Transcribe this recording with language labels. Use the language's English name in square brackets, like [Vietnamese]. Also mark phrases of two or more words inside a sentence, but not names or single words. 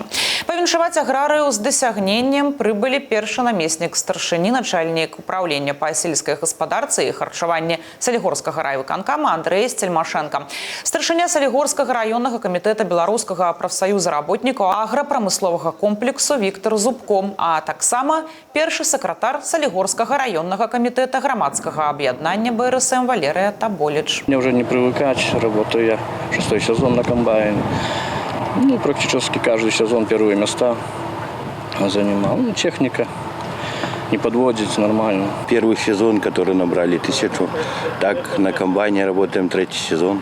[Belarusian] Павіншаваць аграрыяў з дасягненнем прыбылі першы намеснік старшыні, начальнік управлення па сельскай гаспадарцы і харчаванні Салігорскага райвыканкама Андрэй Сцельмашенко. Старшыня Салігорскага раённага камітэта Беларускага прафсаюза работнікаў аграпрамысловага комплексу Віктор Зубко, а таксама першы сакратар Салігорскага раённага камітэта грамадскага аб'яднання БРСМ Валерия Таболич. [Russian] Мне уже не привыкать, работаю я 6-й сезон на комбайне. Практически каждый сезон первые места занимал. Техника не подводит нормально. Первый сезон, который набрали 1000, так на комбайне работаем 3-й сезон.